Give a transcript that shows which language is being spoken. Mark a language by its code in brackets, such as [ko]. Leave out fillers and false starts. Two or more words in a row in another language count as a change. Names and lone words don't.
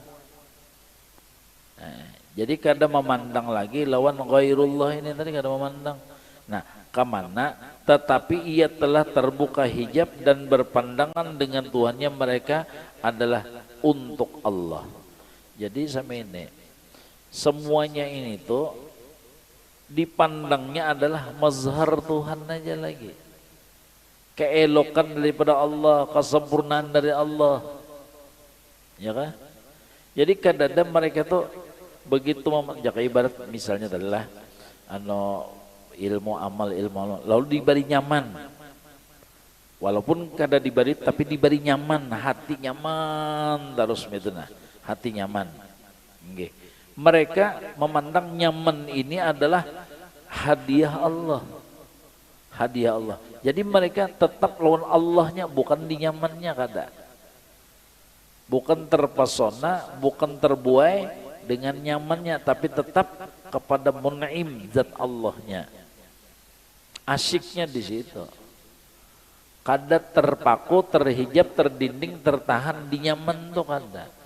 [id] jadi kada memandang lagi lawan ghairullah ini tadi kada memandang nah kemana tetapi ia telah terbuka hijab dan berpandangan dengan Tuhannya mereka adalah untuk Allah jadi sama ini semuanya ini tuh dipandangnya adalah mazhar Tuhan aja lagi keelokan daripada Allah kesempurnaan dari Allah ya kan jadi kadang-kadang mereka tuh begitu jaga ibarat misalnya adalah ilmu amal lalu diberi nyaman walaupun kada diberi tapi diberi nyaman hati nyaman terus itu nah hati nyaman okay. Mereka memandang nyaman ini adalah hadiah Allah jadi mereka tetap lawan Allahnya bukan di nyamannya kada bukan terpesona bukan terbuai dengan nyamannya tapi tetap kepada mun'im zat Allahnya asyiknya di situ kada terpaku terhijab terdinding tertahan di nyaman tuh kada